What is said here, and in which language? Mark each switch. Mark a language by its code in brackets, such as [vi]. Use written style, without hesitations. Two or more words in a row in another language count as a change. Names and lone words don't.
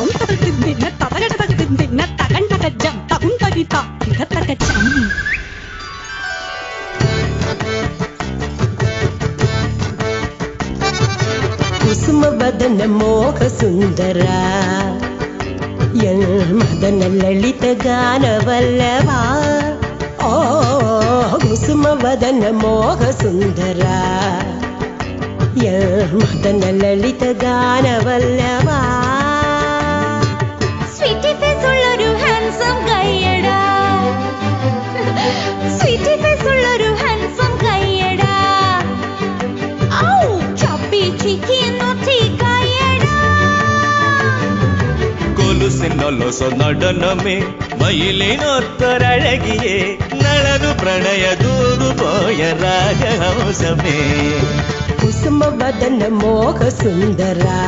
[kn] ಕುಸುಮವದನ ಮೋಹ ಸುಂದರ ಮದನ ಲಲಿತ ಗಾನವಲ್ಲಭ ಓ ಕುಸುಮವದನ ಮೋಹ ಸುಂದರ ಮದನ ಲಲಿತ ಗಾನವಲ್ಲಭ [en] sweety face [ml] ഉള്ളൊരു ഹാൻസം കയ്യടാ [en] sweety face [ml] ഉള്ളൊരു ഹാൻസം കയ്യടാ ഔ [en] chubby cheeky naughty [ml] കയ്യടാ കൊലുസിനൊലൊസ നടനമേ മയിലിനൊത്തൊരഴകിയേ നളനു പ്രണയ ദൂതുപോയ രാജഹംസമേ [kn] ಕುಸುಮವದನ ಮೋಹ ಸುಂದರ